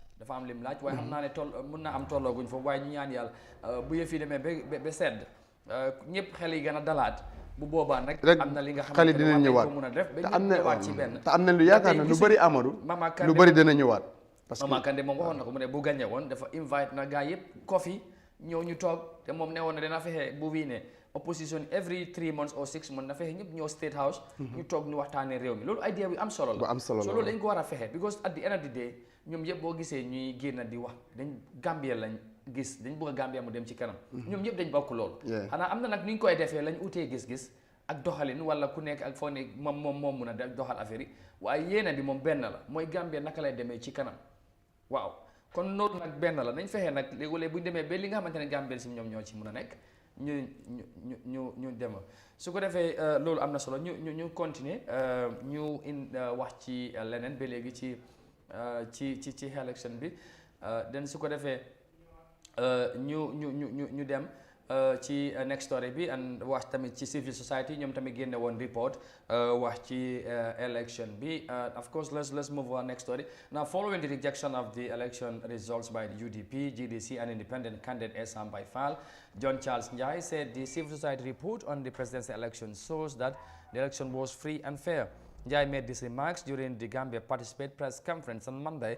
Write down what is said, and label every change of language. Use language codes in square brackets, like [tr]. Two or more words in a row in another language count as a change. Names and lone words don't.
[wo] dafa am lim laaj waaye xam naa ne mun naa am tollooguñ foofu waaye ñu ñaan yàlla bu yëf yi demee ba sedd ñëpp xel yi gën a dalaat bu boobaa nag am na li nga xam ne dina ñëwaat ko mun a def ba am ñëwaat ci benn te am na lu yaakaar na lu bëri Amadou lu bëri dina ñëwaat [fr] parce que [wo] Mama Kandeh moom waxoon na ko mu ne bu gagné woon dafa invite na gars yëpp kofi ñëw ñu toog te moom ne woon na dina fexe bu wii ne [en] opposition every 3 months or 6 months [wo] na fexe ñëpp ñëw State House ñu toog ñu waxtaanee réew mi loolu idea bi am solo la so loolu dañ ko war a fexe [en] because at the end of the day [wo] ñoom yëpp boo gisee ñuy génn di wax dañ Gambia lañ gis dañ bëgg a Gambia mu dem ci kanam ñoom yëpp dañ bokk loolu xanaa am na nag ni ñu koy defee lañ utee gis-gis ak doxalin wala ku nekk ak foo ne moom mun a doxal affaire yi waaye yéena bi moom benn la mooy Gambia naka lay demee ci kanam waaw kon loolu nag benn la nañ fexee nag léegi-léeg bu ñu demee ba li nga xamante ne Gambia si ñoom ñoo ci mun a nekk ñu dem su ko defee loolu am na solo ñu continuer ñu wax ci leneen ba léegi ci élection bi den su ko defee ñu dem ci [en] next story [wo] bi and wax tamit ci [en] civil society [wo] ñoom tamit génne woon report wax ci election bi [en] of course let's move on next story now following the rejection of the election results by the UDP, GDC and independent candidate Esam Baifal, John Charles Njai said the civil society report on the presidential election shows that the election was free and fair. Njai made these remarks during the Gambia Participate press conference on Monday.